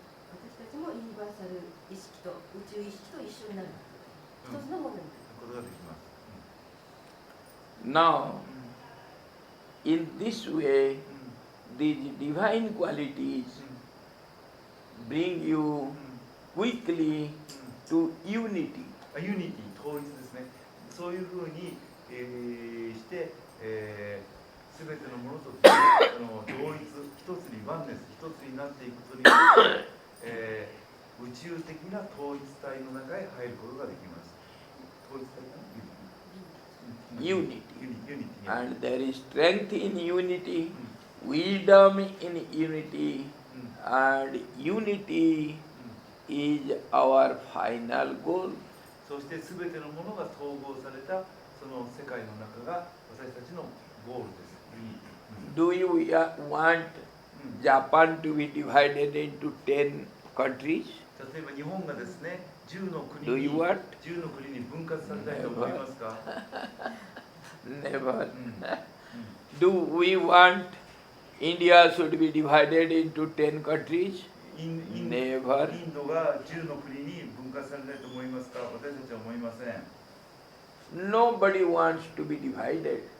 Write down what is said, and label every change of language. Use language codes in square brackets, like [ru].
[ja] 私たちもユニバーサル意識と宇宙意識と一緒になる。一つのものになることができます。 [en] Now, in this way, these divine qualities bring you quickly to unity. [ja] ユニティ、統一ですね。そういうふうに、して、すべてのものと同一、一つにワンネス、一つになっていくことによって、宇宙的な統一体の中へ入ることができます。統一体かな [en] Unity. Unity. And there is strength in unity, wisdom in unity, and unity is our final goal. [ja] そしてすべてのものが統合されたその世界の中が私たちのゴールです。 [en] Do you want Japan to be divided into 10 countries? [ja] 例えば日本がですね、10の [en] Do you want? [ja] 国に分割されたいと思いますか？ [en] Never. Do we want India should be divided into 10 countries? [ja] イン [en] Never. [ja] ドが10の国に分割されたいと思いますか？私たちは思いません。 [en] Nobody wants to be divided.